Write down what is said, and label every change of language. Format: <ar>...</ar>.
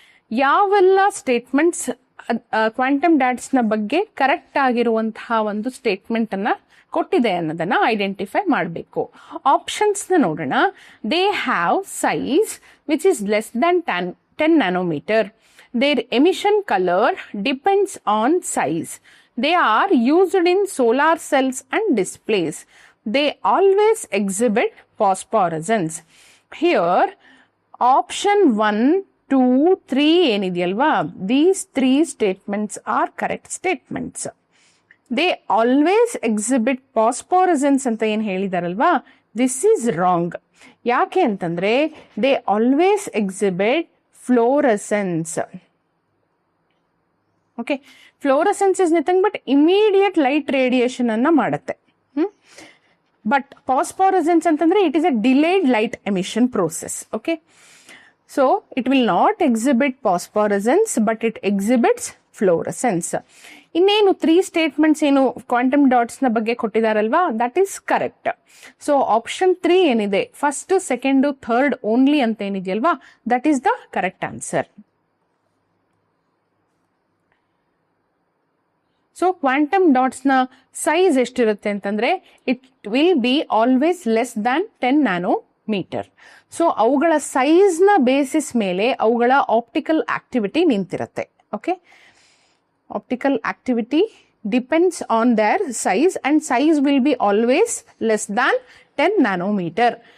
<kn>ಯಾವೆಲ್ಲ statements quantum dots ನ ಬಗ್ಗೆ ಕರೆಕ್ಟ್ ಆಗಿರುವಂತಹ ಒಂದು ಸ್ಟೇಟ್ಮೆಂಟ್ ಅನ್ನ ಕೊಟ್ಟಿದೆ ಅನ್ನೋದನ್ನ ಐಡೆಂಟಿಫೈ ಮಾಡಬೇಕು. ಆಪ್ಷನ್ಸ್ ನ ನೋಡೋಣ.</kn> <en>They have size which is less than 10 nanometer. Their emission color depends on size. They are used in solar cells and displays. They always exhibit phosphorescence. Here, option 1, 2, 3</en> <kn>ಏನಿದೆಯಲ್ವಾ,</kn> <en>these 3 statements are correct statements. They always exhibit phosphorescence</en> <kn>ಅಂತ ಏನು ಹೇಳಿದಾರಲ್ವಾ,</kn> <en>this is wrong.</en> <kn>ಯಾಕೆ ಅಂತಂದ್ರೆ</kn> <en>they always exhibit fluorescence. Okay, fluorescence is nothing but immediate light radiation</en> <kn>ಅನ್ನ ಮಾಡುತ್ತೆ.</kn> <en>but phosphorescence</en> <kn>ಅಂತಂದ್ರೆ</kn> <en>it is a delayed light emission process. Okay, so it will not exhibit phosphorescence but it exhibits fluorescence.</en> <kn>ಇನ್ನೇನು 3 statements ಏನು quantum dots ನ ಬಗ್ಗೆ ಕೊಟ್ಟಿದಾರಲ್ವಾ,</kn> <en>That is correct. So option 3 ಏನಿದೆ, first, second, third only</en> <kn>ಅಂತ ಏನಿದೆಯಲ್ವಾ,</kn> <en>That is the correct answer. So quantum dots ನ size</en> <kn>ಎಷ್ಟಿರುತ್ತೆ ಅಂತಂದ್ರೆ</kn> <en>It will be always less than 10 nanometer.</en> <kn>So ಅವುಗಳ ಸೈಜ್ ನ ಬೇಸಿಸ್ ಮೇಲೆ ಅವುಗಳ optical activity ನಿಂತಿರುತ್ತೆ.</kn> <en>Okay, optical activity depends on their size and size will be always less than 10 nanometer.</en>